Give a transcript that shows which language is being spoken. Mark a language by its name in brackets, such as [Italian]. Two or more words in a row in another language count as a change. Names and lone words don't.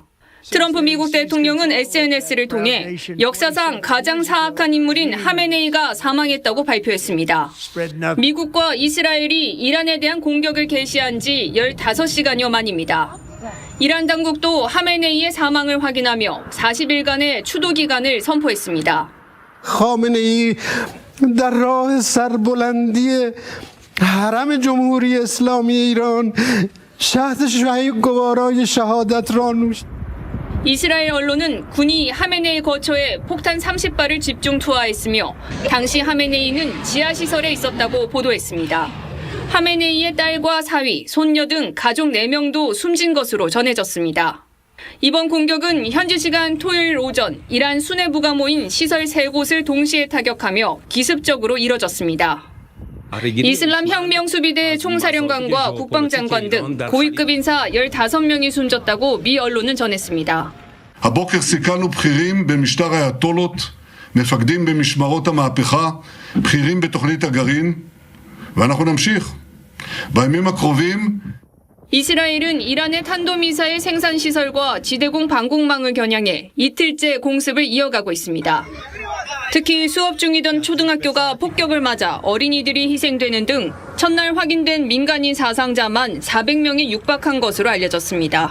[Korean] 트럼프 미국 대통령은 SNS를 통해 역사상 가장 사악한 인물인 하메네이가 사망했다고 발표했습니다. 미국과 이스라엘이 이란에 대한 공격을 개시한 지 15시간여 만입니다. 이란 당국도 하메네이의 사망을 확인하며 40일간의 추도 기간을 선포했습니다. [Persian] خامنه‌ای در راه سربلندی حرم جمهوری اسلامی ایران شهد شهیدگوارای شهادت را نوشت. [Korean] 이스라엘 언론은 군이 하메네이 거처에 폭탄 30발을 집중 투하했으며 당시 하메네이는 지하시설에 있었다고 보도했습니다. 하메네이의 딸과 사위, 손녀 등 가족 4명도 숨진 것으로 전해졌습니다. 이번 공격은 현지 시간 토요일 오전 이란 수뇌부가 모인 시설 3곳을 동시에 타격하며 기습적으로 이뤄졌습니다. 이슬람 혁명수비대 총사령관과 국방장관 등 고위급 인사 15명이 숨졌다고 미 언론은 전했습니다. [Hebrew] הבוקר סיכלנו בכירים במשטר האייתולות, מפקדים במשמרות המהפכה, בכירים בתוכנית הגרעין, ואנחנו נמשיך. בימים הקרובים [Korean] 이스라엘은 이란의 탄도미사일 생산시설과 지대공 방공망을 겨냥해 이틀째 공습을 이어가고 있습니다. 특히 수업 중이던 초등학교가 폭격을 맞아 어린이들이 희생되는 등 첫날 확인된 민간인 사상자만 400명에 육박한 것으로 알려졌습니다.